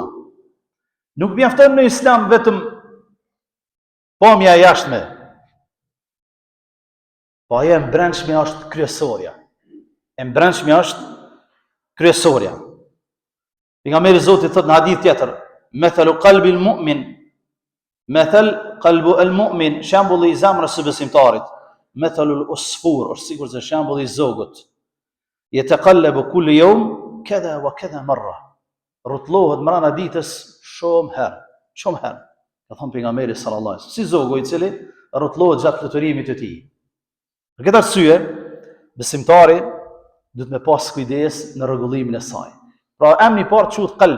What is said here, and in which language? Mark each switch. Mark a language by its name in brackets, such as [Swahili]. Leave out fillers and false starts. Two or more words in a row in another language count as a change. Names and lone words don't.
[Albanian] Nuk mjafton në Islam vetëm pamja e jashtme. Po ajo e brendshme është kryesorja. E brendshme është kryesorja. Pejgamberi Zotit thot në hadith tjetër, [Arabic] مثل قلب المؤمن، مثل قلب المؤمن, [Albanian] shembulli i zemrës së besimtarit, [Arabic] مثل العصفور, [Albanian] është sikur se shembulli i zogut. [Arabic] يتقلب كل يوم كذا وكذا مرة. [Albanian] Rrotullohet mbrana ditës shumë herë. Ka thënë pejgamberi [Arabic] صلى الله عليه وسلم, [Albanian] si zogu i cili rrotullohet gjatë fluturimit të tij. Për këtë arsye, besimtari duhet me pas kujdes në rregullimin e saj. Pra emri i parë quhet qalb.